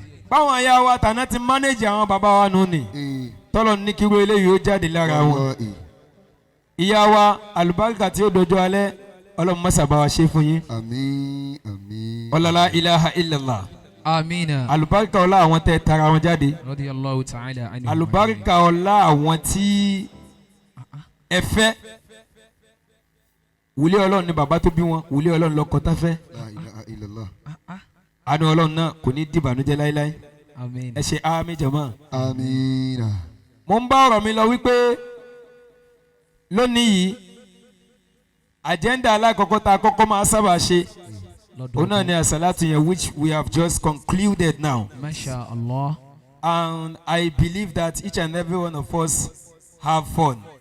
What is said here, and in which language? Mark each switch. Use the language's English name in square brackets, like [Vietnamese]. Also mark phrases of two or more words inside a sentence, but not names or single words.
[Yoruba] Báwọn aya wa tàná ti mánéèjì àwọn bàbá wa nù ni. Tọ́lọ̀ ní kí irú eléyìí ó jáde lára wọn. Ìyá wa àlùbáríkà tí ó dọjọ́ alẹ́ Ọlọ́run má ṣàbá wa ṣe fún yín. Àmín. Àmín. [Arabic] Ọlọ́lá إله إلا الله. [Yoruba] Amina. Àlùbáríkà ọlá àwọn tẹ́ tara wọn jáde. [Arabic] رضي الله تعالى عنه. [Yoruba] Àlùbáríkà ọlá àwọn tí ẹ fẹ́. Wòlíì Ọlọ́run ni bàbá tó bí wọn, wòlíì Ọlọ́run lọ́kọ tá fẹ́. [Arabic] لا إله إلا الله. [Yoruba] Àánú Ọlọ́run náà kò ní dìbànújẹ́ láéláé. Amin. Ẹ ṣe àmín jàmáà. Àmín. Mo ń bá ọ̀rọ̀ mi lọ wípé lónìí yìí agenda alákọ̀ọ́kọ́ tá a kọ́kọ́ máa sábà ṣe òun náà ni àsàlátù yẹn [English] which we have just concluded now. [Arabic] ما شاء الله. [English] And I believe that each and every one of us have fun.